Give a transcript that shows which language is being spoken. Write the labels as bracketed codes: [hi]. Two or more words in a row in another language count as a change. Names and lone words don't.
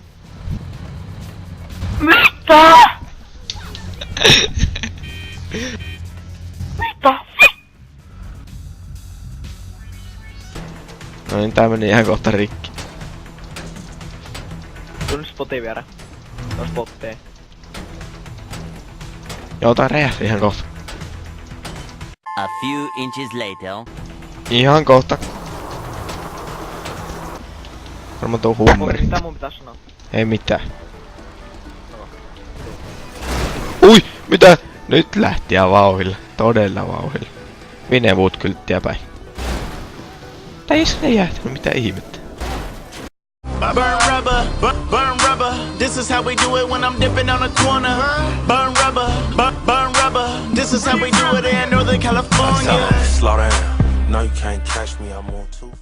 [fi] Mitä? Mitä? No niin, tää meni ihan kohta rikki. Tuu nyt spotin vierä. No spottiin. Joo, tää räjähti ihan kohta. [en] A few inches later. [fi] Ihan kohta. Varmaan tuo hummeri. Mitä mun pitäis sanoa? Ei mitään. Ui! Mitä? Nyt lähti ihan vauhilla. Todella vauhilla. Vinewood kylttiä päin. Tää ei räjähtänyt, mitä ihmettä. [en] Burn rubber, this is how we do it when I'm dipping on the corner. Burn rubber, this is how we do it in Northern California. Slow down, no you can't catch me, I'm on 2.